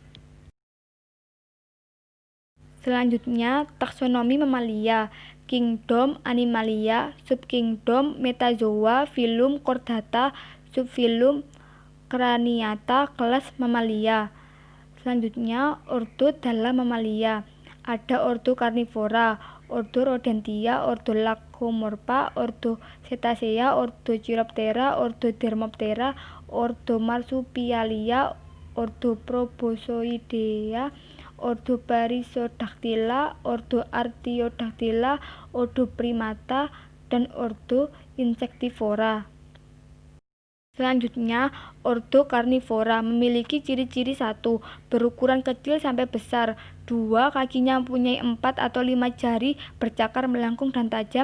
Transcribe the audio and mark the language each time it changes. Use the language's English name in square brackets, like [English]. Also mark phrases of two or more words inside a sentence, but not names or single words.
[Indonesian] Selanjutnya, taksonomi mamalia. Kingdom Animalia, Subkingdom Metazoa, Filum Chordata, Subfilum Craniata, kelas mamalia. Selanjutnya, ordo dalam mamalia. Ada ordo Carnivora, ordo Rodentia, ordo Lagomorpha, ordo Cetacea, ordo Chiroptera, ordo Dermoptera, ordo Marsupialia, ordo Proboscoidea, ordo Perissodactyla, ordo Artiodactyla, ordo Primata, dan ordo Insectivora. Selanjutnya, ordo Carnivora memiliki ciri-ciri: 1. Berukuran kecil sampai besar. 2. Kakinya mempunyai 4 atau 5 jari bercakar melengkung dan tajam.